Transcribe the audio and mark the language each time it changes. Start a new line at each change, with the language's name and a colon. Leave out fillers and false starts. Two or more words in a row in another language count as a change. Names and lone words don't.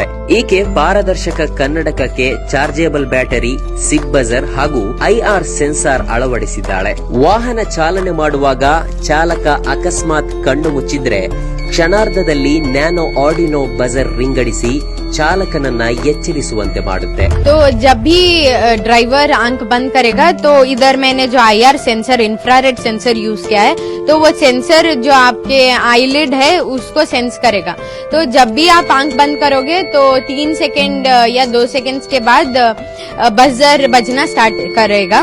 Kannada: ಈಕೆ ಪಾರದರ್ಶಕ ಕನ್ನಡಕಕ್ಕೆ
English: chargeable battery,
Kannada: ಸಿಗ್ ಬಜರ್ ಹಾಗೂ
English: IR sensor
Kannada: ಅಳವಡಿಸಿದ್ದಾಳೆ. ವಾಹನ ಚಾಲನೆ ಮಾಡುವಾಗ ಚಾಲಕ ಅಕಸ್ಮಾತ್ ಕಣ್ಣು ಮುಚ್ಚಿದ್ರೆ ಕ್ಷಣಾರ್ಧದಲ್ಲಿ ನ್ಯಾನೋ ಆರ್ಡಿನೋ ಬಜರ್ ರಿಂಗಡಿಸಿ चालकनನ್ನ ಎಚ್ಚರಿಸುವಂತೆ ಮಾಡುತ್ತೆ.
Hindi: तो जब भी ड्राइवर आंख बंद करेगा तो इधर मैंने जो
English: IR sensor, infrared sensor
Hindi: यूज किया है, तो वो सेंसर जो आपके आईलिड है उसको सेंस करेगा. तो जब भी आप आंख बंद करोगे तो 3 सेकेंड या 2 सेकेंड के बाद बजर बजना स्टार्ट करेगा.